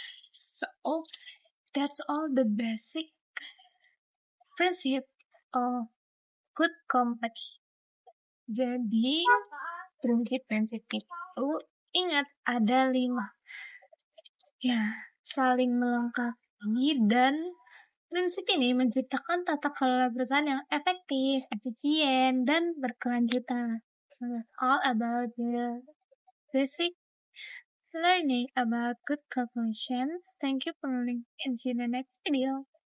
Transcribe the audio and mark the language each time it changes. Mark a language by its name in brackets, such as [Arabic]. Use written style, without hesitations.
[English] So, that's all the basic principle of good company. [Indonesian] Jadi, Prinsip-prinsip itu ingat ada 5. Ya, saling melengkapi dan prinsip ini menciptakan tata kelola perusahaan yang efektif, efisien, dan berkelanjutan. [English] So that's all about the basic learning about good cooperation. Thank you for listening and see you in the next video.